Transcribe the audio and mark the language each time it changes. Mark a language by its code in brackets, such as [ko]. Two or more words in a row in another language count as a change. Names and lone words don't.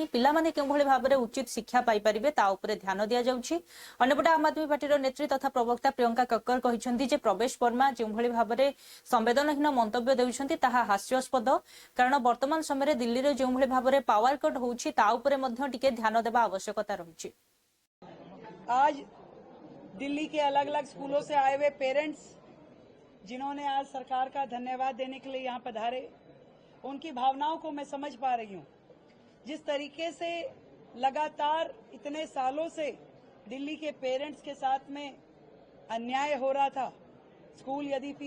[or] ପିଲାମାନେ କେଉଁଭଳି ଭାବରେ ଉଚିତ ଶିକ୍ଷା ପାଇପାରିବେ ତା ଉପରେ ଧ୍ୟାନ ଦିଆଯାଉଛି। ଅନ୍ୟପଟେ ଆମ୍ ଆଦମୀ ପାର୍ଟିର ନେତ୍ରୀ ତଥା ପ୍ରବକ୍ତା ପ୍ରିୟଙ୍କା କକ୍କର କହିଛନ୍ତି ଯେ ପ୍ରବେଶ ବର୍ମା ଯେଉଁଭଳି ଭାବରେ ସମ୍ବେଦନହୀନ ମନ୍ତବ୍ୟ ଦେଉଛନ୍ତି ତାହା ହାସ୍ୟାସ୍ପଦ, କାରଣ ବର୍ତ୍ତମାନ ସମୟରେ ଦିଲ୍ଲୀରେ ଯେଉଁଭଳି ଭାବରେ ପାୱାର କଟ୍ ହେଉଛି ତା ଉପରେ ମଧ୍ୟ ଟିକେ ଧ୍ୟାନ ଦେବା ଆବଶ୍ୟକତା ରହିଛି। [hi] आज दिल्ली के अलग अलग स्कूलों से आए हुए पेरेंट्स जिन्होंने आज सरकार का धन्यवाद देने के लिए यहाँ पधारे, उनकी भावनाओं को मैं समझ पा रही हूँ। जिस तरीके से लगातार इतने सालों से दिल्ली के पेरेंट्स के साथ में अन्याय हो रहा था, स्कूल यदि फीस